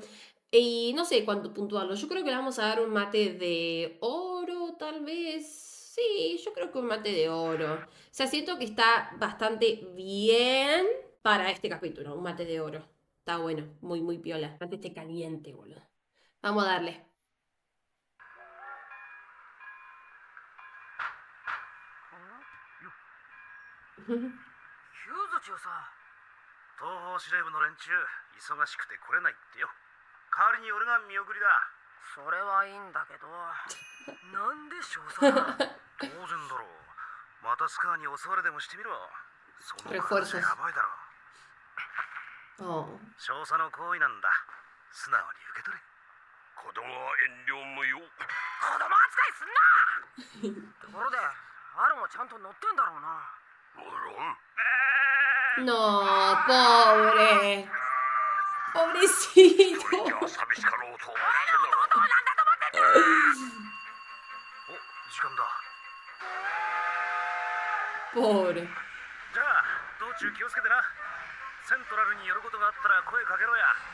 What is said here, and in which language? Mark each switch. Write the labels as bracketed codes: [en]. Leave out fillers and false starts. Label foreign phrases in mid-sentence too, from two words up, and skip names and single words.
[es] Y no sé cuánto puntuarlo. Yo creo que le vamos a dar un mate de oro, tal vez. Sí, yo creo que un mate de oro. O sea, siento que está bastante bien para este capítulo. Un mate de oro. Está bueno, muy piola. El mate esté caliente, boludo. Vamos a darle. [ja] ヒューズチよさ。東方司令部の連中忙しくて来れないってよ。代わりに俺が見送りだ。それはいいんだけど、なんで少佐が。当然だろう。またスカーに襲われでもしてみろ。その体 [es] Refuerzos. [ja] やばいだろ。 Oh. 少佐の行為なんだ。素直に受け取れ。子供は遠慮無用。子供扱いすんな。ところで、アルもちゃんと乗ってんだろうな。無論。 [es] No, pobre. Pobrecito. [ja] これじゃあ寂しかろうと思ってな。お、時間だ。 [es] Pobre. [ja] じゃあ道中気をつけてな。セントラルに寄ることがあったら声かけろや。